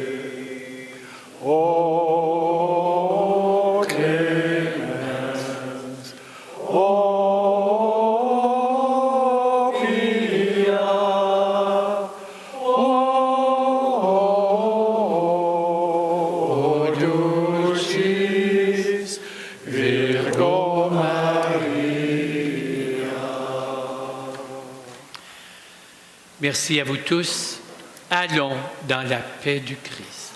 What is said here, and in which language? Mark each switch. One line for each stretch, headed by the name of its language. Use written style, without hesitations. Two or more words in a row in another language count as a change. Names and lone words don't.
Latin: O clemens, o pia, o dulcis Virgo Maria.
French: merci à vous tous. Allons dans la paix du Christ.